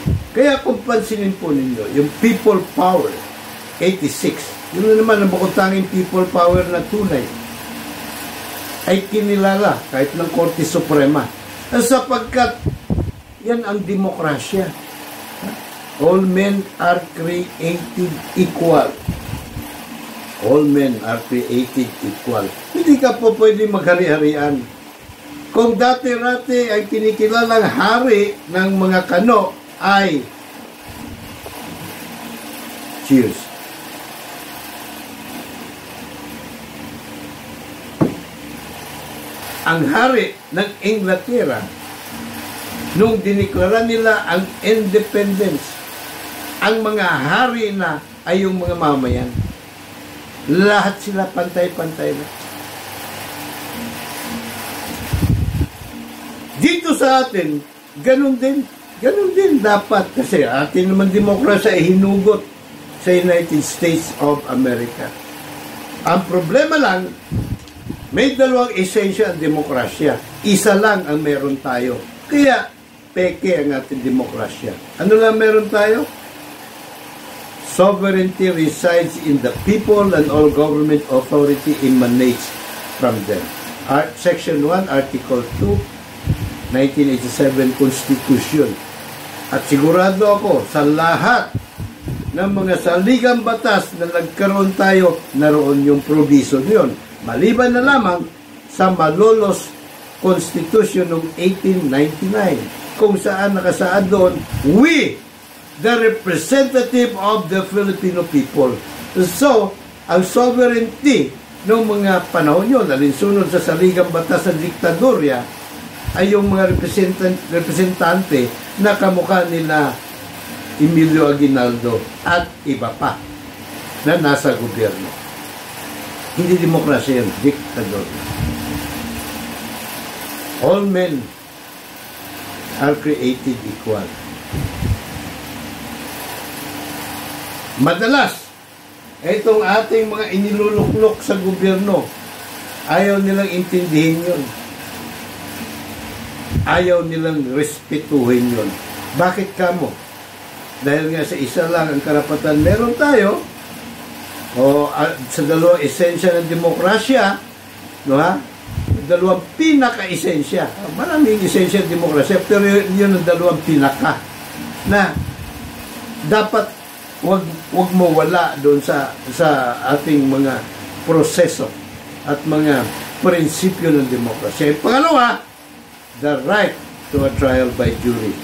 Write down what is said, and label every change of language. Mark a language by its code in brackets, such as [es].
[tl] Kaya kung pansinin po ninyo, yung people power, 86, yun naman ang bukod-tanging people power na tunay, ay kinilala kahit ng Korte Suprema. Sapagkat yan ang demokrasya. [en] All men are created equal. All men are created equal. [tl] Hindi ka po pwede maghari-harian. Kung dati-rati ay kinikilalang hari ng mga kano ay cheers. Ang hari ng Inglaterra, nung diniklara nila ang independence, ang mga hari na ay yung mga mamayan. Lahat sila pantay-pantay na. Dito sa atin, ganun din dapat. Kasi atin naman demokrasya ay hinugot sa United States of America. Ang problema lang, may dalawang esensya ang demokrasya. Isa lang ang meron tayo. Kaya, peke ang ating demokrasya. Ano lang meron tayo? [en] Sovereignty resides in the people and all government authority emanates from them. Section 1, Article 2, 1987 Constitution. [tl] At sigurado ako sa lahat ng mga saligang batas na nagkaroon tayo, naroon yung provision yun. Maliban na lamang sa Malolos Constitution noong 1899 kung saan nakasaad doon, [en] we, the representative of the Filipino people. [tl] So, ang sovereignty ng mga panahon yun, alinsunod sa saligang batas ng diktadorya, ay yung mga representante na kamukha nila Emilio Aguinaldo at iba pa na nasa gobyerno. Hindi demokrasya yun, diktadorya. [en] All men are created equal. [tl] Madalas, itong ating mga iniluluklok sa gobyerno, ayaw nilang intindihin yun. Ayaw nilang respetuhin yun. Bakit kamo? Dahil nga sa isa lang ang karapatan meron tayo, o sa dalawang esensya ng demokrasya, no ha? Dalawang pinaka-esensya. Maraming esensya ng demokrasya, pero yun ang dalawang pinaka na dapat wag mo wala doon sa ating mga proseso at mga prinsipyo ng demokrasya. [en] Pangalawa, the right to a trial by jury.